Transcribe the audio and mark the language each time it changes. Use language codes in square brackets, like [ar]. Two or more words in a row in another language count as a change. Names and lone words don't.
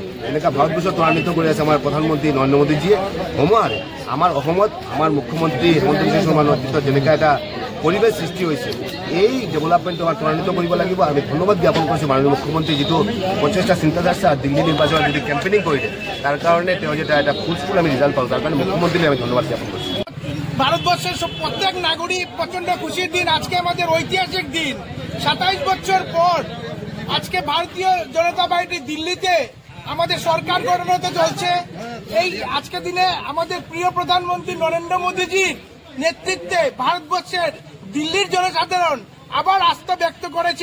[as] এনেকুৱা ভাৰতবৰ্ষত ত্বৰান্বিত কৰি আছে আমাৰ প্ৰধানমন্ত্ৰী নৰেন্দ্ৰ মোদীজীয়ে। সময়াৰে আমাৰ অসমত আমাৰ মুখ্যমন্ত্ৰী হিমন্ত বিশ্ব শৰ্মাৰ নেতৃত্বত যেনেকুৱা এটা পৰিৱেশ সৃষ্টি হৈছে, এই ডেভেলপমেণ্টটো আমাৰ ত্বৰান্বিত কৰিব লাগিব। আমি ধন্যবাদ জ্ঞাপন কৰিছোঁ মাননীয় মুখ্যমন্ত্ৰী যিটো প্ৰচেষ্টা চিন্তাধাৰা দিল্লী নিৰ্বাচনত যদি কেম্পেইনিং কৰি দিয়ে, তাৰ কাৰণে তেওঁ যেতিয়া এটা ফুলফুল আমি ৰিজাল্ট পাওঁ, তাৰ কাৰণে মুখ্যমন্ত্ৰীলৈ আমি ধন্যবাদ জ্ঞাপন কৰিছোঁ। [bn] ভারতবর্ষের প্রত্যেক নাগরিক প্রচন্ড খুশির দিন। আজকে আমাদের ঐতিহাসিক দিন। 27 বছর পর আজকে ভারতীয় জনতা পার্টি দিল্লিতে আমাদের সরকার গঠনতে চলছে। এই আজকে দিনে আমাদের প্রিয় প্রধানমন্ত্রী নরেন্দ্র মোদীজির নেতৃত্বে ভারতবর্ষের দিল্লির জনসাধারণ আবার আস্থা ব্যক্ত করেছে।